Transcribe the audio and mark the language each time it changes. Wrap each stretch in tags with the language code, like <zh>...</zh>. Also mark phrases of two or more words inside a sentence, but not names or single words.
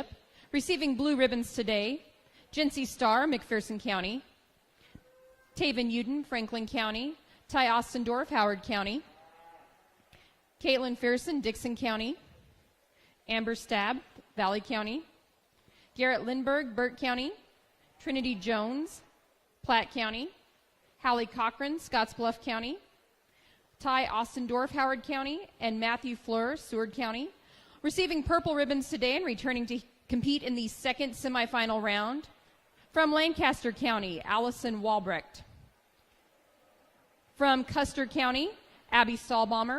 <en>Receiving blue ribbons today, Jency Starr, McPherson County. Taven Uden, Franklin County. Ty Ostendorf, Howard County. Caitlin Fearson, Dixon County. Amber Stab, Valley County. Garrett Lindberg, Burt County. Trinity Jones, Platte County. Hallie Cochran, Scottsbluff County. Ty Ostendorf, Howard County. And Matthew Fleur, Seward County. Receiving purple ribbons today and returning to compete in the second semifinal round. From Lancaster County, Allison Walbrecht. From Custer County, Abby Stahlbaumer.</en>